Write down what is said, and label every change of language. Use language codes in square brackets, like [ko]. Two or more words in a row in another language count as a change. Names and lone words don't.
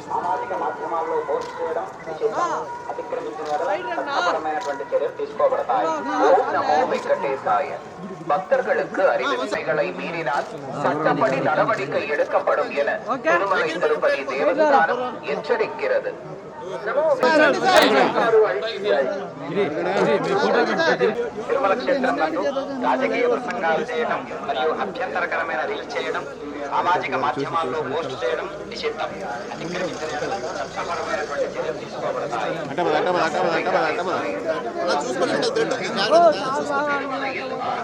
[ta] பக்தர்களுக்கு அறிவிப்பைகளை மீறினால் சட்டப்படி நடவடிக்கை எடுக்கப்படும் என திருமலை திருப்பதி தேவஸ்தானம் எச்சரிக்கிறது. [te] తిరుమల క్షేత్రం నందు రాజకీయ ప్రసంగాలు చేయడం మరియు అభ్యంతరకరమైన రీల్ చేయడం, సామాజిక మాధ్యమాల్లో పోస్ట్ చేయడం నిషిద్ధం. అతిక్రమించిన చట్టపరమైనటువంటి చర్యలు తీసుకోబడతాయి.